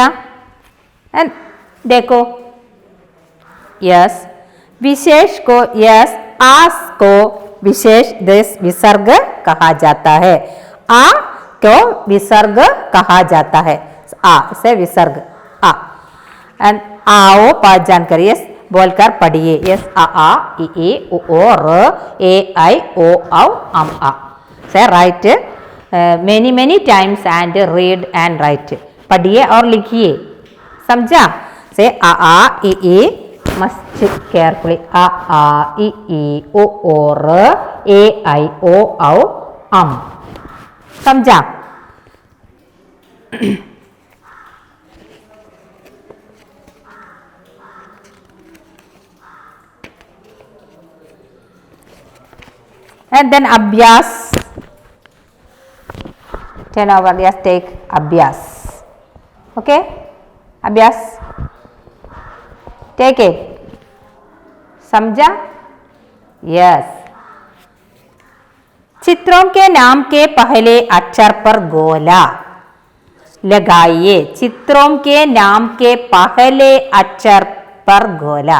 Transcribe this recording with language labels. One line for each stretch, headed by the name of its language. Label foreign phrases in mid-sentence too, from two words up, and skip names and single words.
Hindi: एंड देखो, यस विशेष को, यस आस को विशेष विसर्ग कहा जाता है। आ को विसर्ग कहा जाता है। आ से विसर्ग आ। एंड आओ पहचान करिए, बोलकर पढ़िए। यस आ इ ई उ ओ र ए ऐ ओ औ अम आ।
English: say write many times and read and write.
Hindi: पढ़िए और लिखिए। समझा? से आ इ ई
English: must carefully
Hindi: आ इ ई उ ओ र ए ऐ ओ औ अम। समझा?
English: And then abhyas, 10 over, yes, take abhyas. Okay, abhyas, take it।
Hindi: समझा? यस, चित्रों के नाम के पहले अक्षर पर गोला लगाइए। चित्रों के नाम के पहले अक्षर पर गोला।